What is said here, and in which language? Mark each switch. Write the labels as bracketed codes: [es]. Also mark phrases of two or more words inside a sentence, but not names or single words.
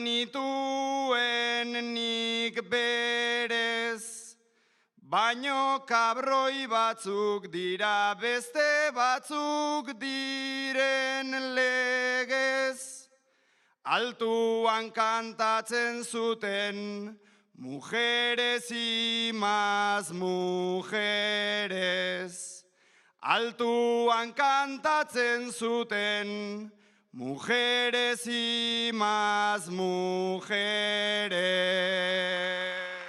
[eu] nituen nik berez, baino kabroi batzuk dira beste batzuk diren legez, altuan kantatzen zuten, [es] mujeres y más mujeres. [eu] Altuan kantatzen zuten, [es] mujeres y más mujeres.